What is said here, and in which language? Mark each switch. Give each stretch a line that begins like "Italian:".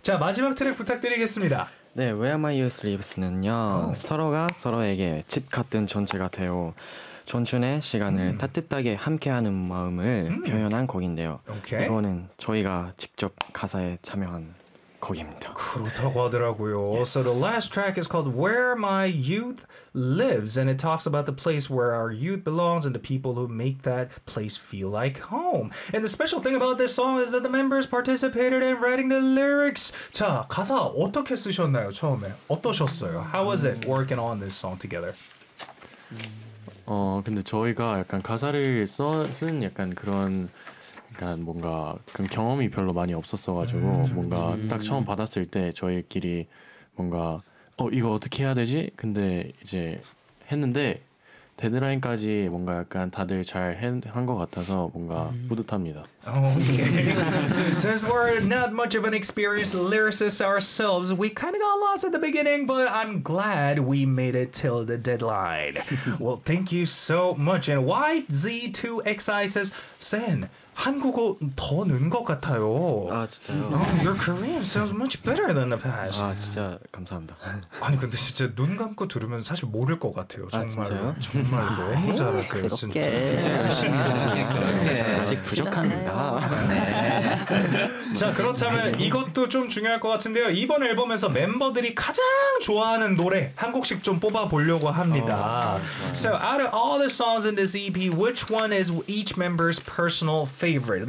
Korean: 자 마지막 트랙 부탁드리겠습니다. 네, Where My Youth Lives는요. 서로가 서로에게 집 같은 존재 같아요. 존춘의 시간을 따뜻하게 함께하는 마음을 표현한 곡인데요. Okay. 이거는 저희가 직접 가사에 참여한 곡입니다. 그렇다고 하더라고요. Yes.
English: So the last track is called Where My Youth Lives, and it talks about the place where our youth belongs and the people who make that place feel like home. And the special thing about this song is that the members participated in writing the lyrics.
Korean: 자, 가사 어떻게 쓰셨나요, 처음에? 어떠셨어요?
English: How was it working on this song together?
Korean: 어, 근데 저희가 약간 가사를 쓴 약간 그런 약간 뭔가 그 경험이 별로 많이 없었어가지고 뭔가 딱 처음 받았을 때 저희끼리 뭔가 어 이거 어떻게 해야 되지? 근데 이제 했는데 데드라인까지 뭔가 약간 다들 잘 한 것 같아서 뭔가 뿌듯합니다. Okay.
English: So, since we're not much of an experienced lyricist ourselves, we kind of got lost at the beginning, but I'm glad we made it till the deadline. Well, thank you so much. And YZ2XI says, Sen,
Korean: 한국어 더 는 것 같아요. 아 진짜요?
English: Oh, your Korean sounds much better than the past.
Korean: 아 진짜 감사합니다. 아니 근데 진짜 눈 감고 들으면 사실 모를 것 같아요. 정말, 아 진짜요? 정말 너무 잘하세요. 그렇게. 진짜. 진짜 열심히 하고 있어요. 아직 부족합니다. 자 그렇다면 이것도 좀 중요할 것 같은데요. 이번 앨범에서 멤버들이 가장 좋아하는 노래 한 곡씩 좀 뽑아보려고 합니다.
English: So out of all the songs in this EP, which one is each member's personal favorite?